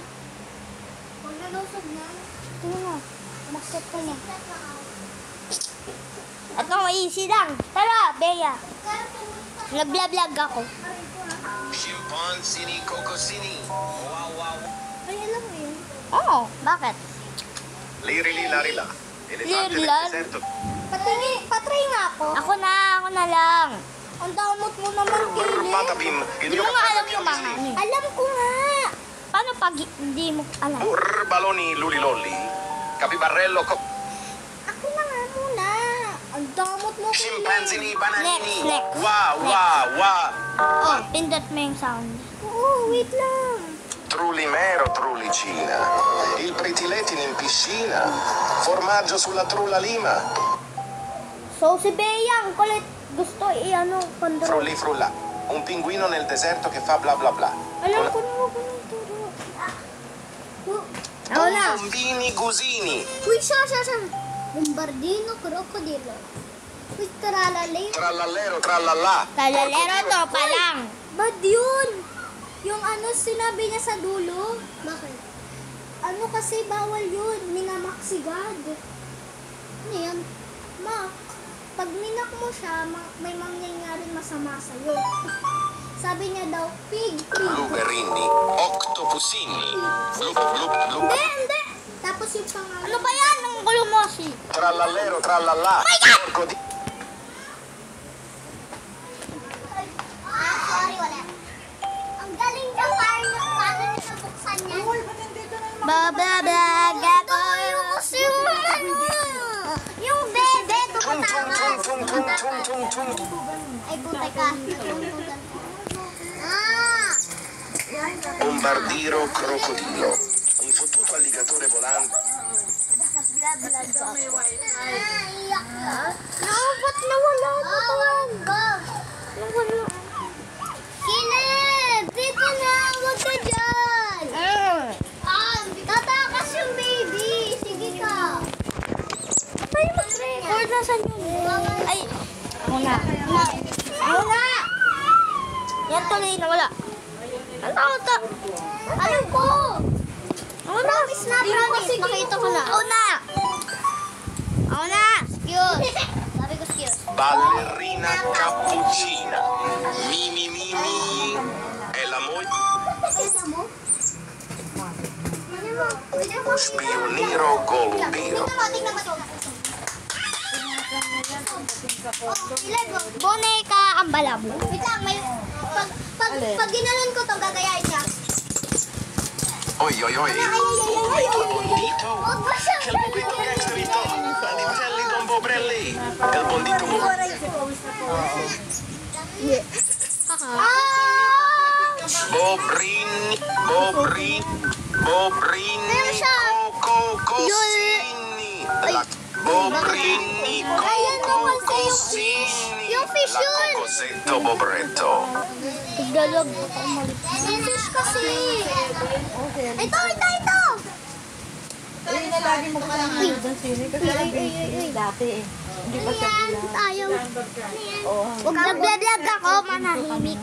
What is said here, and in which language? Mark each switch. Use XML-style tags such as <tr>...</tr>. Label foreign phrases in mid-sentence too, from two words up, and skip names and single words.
<tl>Huwag na daw sundan. Tingnan mo. Umakyat ka na. Aakyat na ako. Ito, easy lang. Tara, Bea. Kaya pumunta. Nag-vlog ako. Aray ko ha. Chimpanzini, cocosini. Wow, wow. Ay, alam mo yun? Oo, bakit?</tl> <it>Lirili, larila. Elefante del Lirlan. deserto.</it> <tl>Patry nga ako. Ako na lang. Ang damot mo naman, Caleb. Patapim. Hindi mo nga alam yung mga ano eh. Alam ko nga. Paano pag hindi mo alam? Baloni, lulilolli. Capibarello, Ako na nga muna. Ang damot mo, Caleb. Chimpanzini, bananini. Next. Wow, wow, wow. Oh, pindot mo yung sound. Oo, wait lang.</tl> <it>Trullimero, trullicina. Il pretiletin in piscina. Formaggio sulla trulla lima.</it> <tl>So, si Bea, ang kulit. Gusto i-ano, control.</tl> <it>Frulli, frulla. Un pinguino nel deserto che fa bla bla bla.</it> <tl>Alam ko na huwag ko nang turo. Ako na. Bombini, gusini. Uy, siya. Bombardino, krokodilo. Uy, tralalay. Trallallero, trallallà. Talalero to pa lang. Bad yun. Yung ano sinabi niya sa dulo. Bakit? Ano kasi bawal yun. Minamaksigad. Ano yan? Mak. Pag minak mo siya, may mangyayaring masama sa'yo. Sabi niya daw, pig. Luberini, octopusini. Blup, blup, blup. Hindi. Tapos yung pangalan. Ano ba yan? Ang gulo mo si. Trallallero, trallallà. Sorry, wala. Ang galing niya. Paano niya nabuksan yan? Babablog ako. Kasi yung ano. Yung bebe. Tung, tung, tung, tung, tung, tung, tung, tung. Ay, putay ka. Ah! Bombardiro, crocodilo.</tl> <it>Un fottuto alligatore volante.</it> <tl>Naiyak ka? Ba't nawala na tawag? Nawala. Caleb! Dito na! Huwag ka dyan! Tatakas yung baby! Sige ka! Ay, mag-record na saan yun? Ay, ako na. Ako na! Yan tuloy na wala. Ano to? Alam ko! Ako na. Promise. Nakita ko na. Ako na. Ako na. Excuse. Sabi ko skills. Ballerina cappuccina. Mi, mi, mi, mi.</tl> <it>E la moglie.</it> <tl>Kita mo? Pwede mo? Spioniro, golumbiro. Tingnan mo. Boneka ang balabo. Wait lang, may... Pag ginanon ko to, gagayain niya. Oi, oi, oi. Bombito, bondito. Huwag ba siyang</tl> <it>Che il bondito gangsterito.</it> <tl>Aditelli, don Bobrelli. El bondito mo. Bobrini, Bobrini, Bobrini, Cocosini. Bobrini, Cocosini. Yung fish La yun. Cocosetto Bobretto. Pagdalog. Yung fish kasi. Ito. Ayun na lagi mo parang ano doon sini kasi ang dati eh. Hindi pa siya Ayan, tayo. Huwag nag-vlog ako, manahimik.</tl>